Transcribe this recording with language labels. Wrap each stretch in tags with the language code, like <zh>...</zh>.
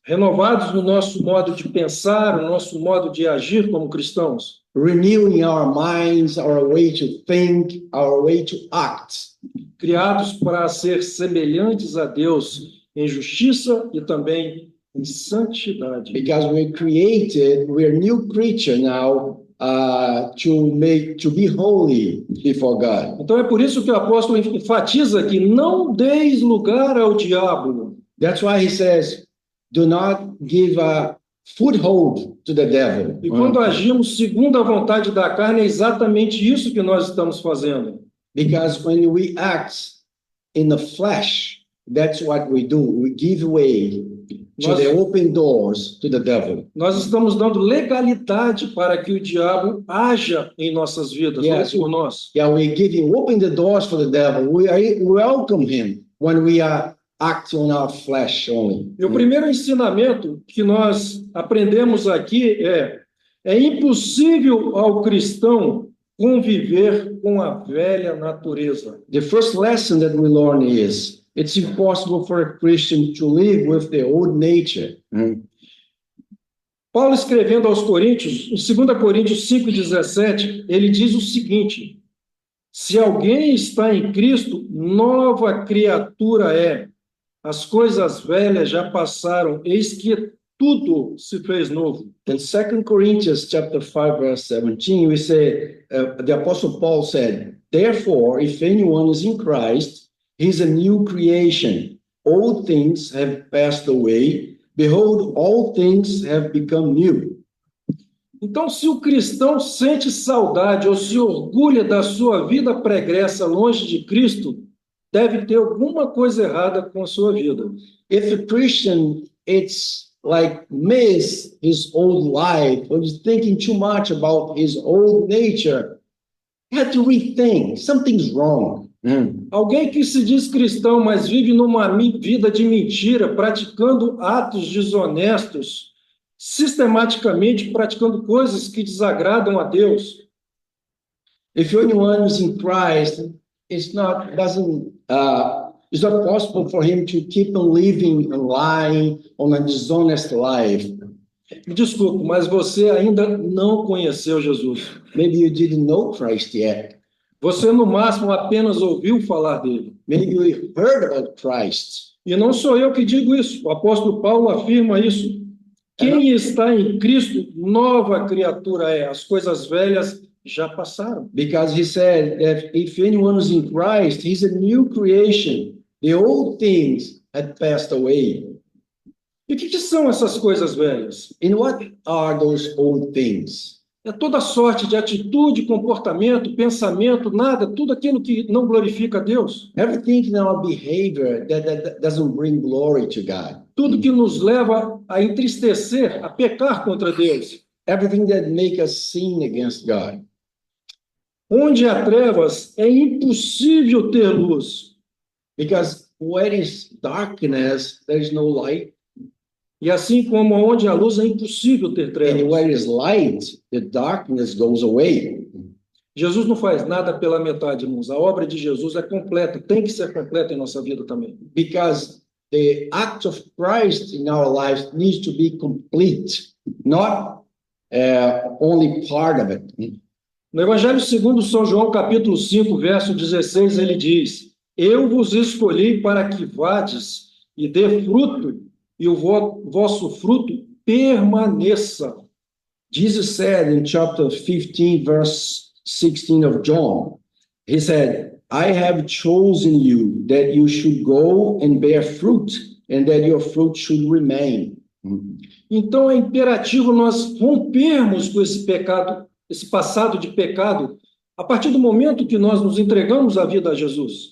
<pt>Renovados no nosso modo de pensar, no nosso modo de agir como cristãos.</pt> <en>Renewing our minds, our way to think, our way to act.</en> <pt>Criados para ser semelhantes a Deus em justiça e também em santidade.</pt> <en>Because we're new creature now, to be holy before God.</en> <pt>Então é por isso que o apóstolo enfatiza que não deis lugar ao diabo.</pt> <en>That's why he says, do not give a foothold to the devil.</en> <pt>E quando agimos segundo a vontade da carne, é exatamente isso que nós estamos fazendo.</pt> <en>Because when we act in the flesh, that's what we do. We give way to the open doors to the devil.</en> <pt>Nós estamos dando legalidade para que o diabo haja em nossas vidas,</pt> <en>Yes.</en> <pt>não por nós.</pt> <en>Yeah, open the doors for the devil. We welcome him when we are acting on our flesh only.</en> <pt>E o primeiro ensinamento que nós aprendemos aqui é impossível ao cristão conviver com a velha natureza.</pt> <en>The first lesson that we learn is it's impossible for a Christian to live with the old nature.</en> <pt>Paulo, escrevendo aos Coríntios, em 2 Coríntios 5,17, ele diz o seguinte: se alguém está em Cristo, nova criatura é. As coisas velhas já passaram, eis que tudo se fez novo.</pt> <en>In 2 Corinthians chapter 5, verse 17, we say, the Apostle Paul said, therefore, if anyone is in Christ, he's a new creation. Old things have passed away. Behold, all things have become new.</en> <pt>Então, se o cristão sente saudade ou se orgulha da sua vida pregressa longe de Cristo, deve ter alguma coisa errada com a sua vida.</pt> <en>If a Christian, it's like miss his old life, or is thinking too much about his old nature, you have to rethink. Something's wrong.</en> <pt>Alguém que se diz cristão, mas vive numa vida de mentira, praticando atos desonestos, sistematicamente praticando coisas que desagradam a Deus.</pt> <en>If anyone is in Christ, it's not possible for him to keep on living and lying on a dishonest life.</en> <pt>Me desculpe, mas você ainda não conheceu Jesus.</pt> <en>Maybe you didn't know Christ yet.</en> <pt>Você, no máximo, apenas ouviu falar dele.</pt> <en>Maybe you heard about Christ.</en> <pt>E não sou eu que digo isso. O apóstolo Paulo afirma isso. Quem está em Cristo, nova criatura é. As coisas velhas já passaram.</pt> <en>Because he said that if anyone is in Christ, he's a new creation. The old things had passed away.</en> <pt>E o que são essas coisas velhas?</pt> <en>And what are those old things?</en> <pt>É toda sorte de atitude, comportamento, pensamento, nada, tudo aquilo que não glorifica a Deus.</pt> <en>Everything in our behavior that doesn't bring glory to God.</en> <pt>Tudo que nos leva a entristecer, a pecar contra Deus.</pt> <en>Everything that makes us sin against God.</en> <pt>Onde há trevas, é impossível ter luz.</pt> <en>Because where is darkness, there is no light.</en> <pt>E assim como onde há luz, é impossível ter</pt> <en>And</en> <pt>trevas.</pt> <en>where is light, the darkness goes away.</en> <pt>Jesus não faz nada pela metade, irmãos. A obra de Jesus é completa, tem que ser completa em nossa vida também.</pt> <en>Because the act of Christ in our lives needs to be complete, not only part of it.</en> <pt>No Evangelho segundo São João, capítulo 5, verso 16, ele diz: eu vos escolhi para que vades e dê fruto, e o vosso fruto permaneça.</pt> <en>Jesus said in chapter 15, verse 16 of John, he said, I have chosen you that you should go and bear fruit, and that your fruit should remain.</en> <pt>Então é imperativo nós rompermos com esse pecado, esse passado de pecado, a partir do momento que nós nos entregamos a vida a Jesus.</pt>